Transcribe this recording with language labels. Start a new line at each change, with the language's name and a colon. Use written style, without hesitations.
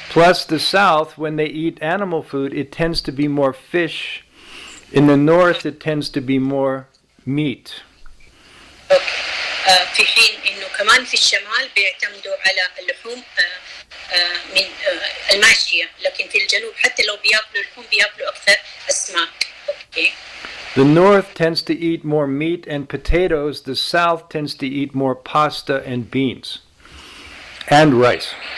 English: Plus the south, when they eat animal food, it tends to be more fish. In the north, it tends to be more meat. Okay.
Arabic: في حين انه كمان في الشمال بيعتمدوا على اللحوم من الماشية، لكن في الجنوب حتى لو بياكلوا لحوم بياكلوا أكثر أسماك.
English: Okay. The north tends to eat more meat and potatoes. The south tends to eat more pasta and beans and rice.